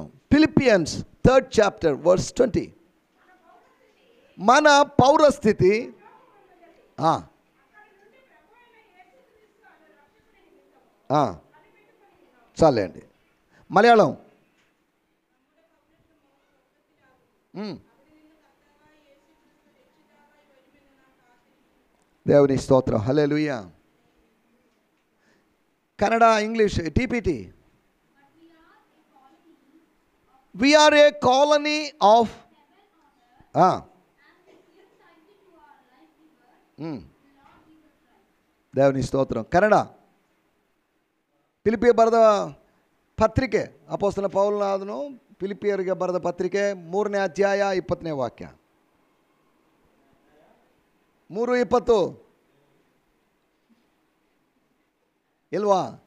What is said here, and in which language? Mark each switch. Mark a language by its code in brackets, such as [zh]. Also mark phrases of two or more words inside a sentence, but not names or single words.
[te] ఫిలిపియన్స్ [en] 3rd chapter verse [te] 20. మన పౌరస్థితి చాలండి. మలయాళం దేవుని స్తోత్రం, హల్లెలూయా. కన్నడ, ఇంగ్లీష్, టీపీటీ. [en] We are a colony of [te] దేవుని స్తోత్రం. [kn] కన్నಡ ಫಿಲಿಪಿಯ ಬರೆದ ಪತ್ರಿಕೆ, ಅಪೊಸ್ತಲ ಪೌಲನಾದನು ಫಿಲಿಪಿಯರಿಗೆ ಬರೆದ ಪತ್ರಿಕೆ 3ನೇ ಅಧ್ಯಾಯ 20ನೇ ವಾಕ್ಯ. 3:20 ಇಲ್ವಾ?